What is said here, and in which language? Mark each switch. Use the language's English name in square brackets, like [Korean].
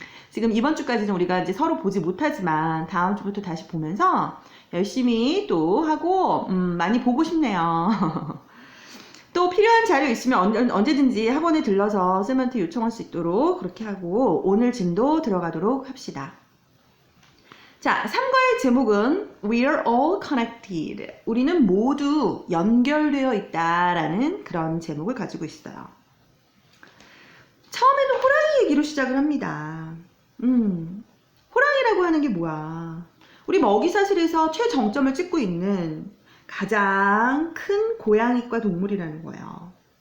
[Korean] 지금 이번 주까지는 우리가 이제 서로 보지 못하지만 다음 주부터 다시 보면서 열심히 또 하고 많이 보고 싶네요. 또 필요한 자료 있으면 언제든지 학원에 들러서 쌤한테 요청할 수 있도록 그렇게 하고 오늘 진도 들어가도록 합시다. 자, 3과의 제목은 [English] We are all connected. [Korean] 우리는 모두 연결되어 있다라는 그런 제목을 가지고 있어요. 처음에는 호랑이 얘기로 시작을 합니다. 호랑이라고 하는 게 뭐야? 우리 먹이사슬에서 최정점을 찍고 있는 가장 큰 고양이과 동물이라는 거예요.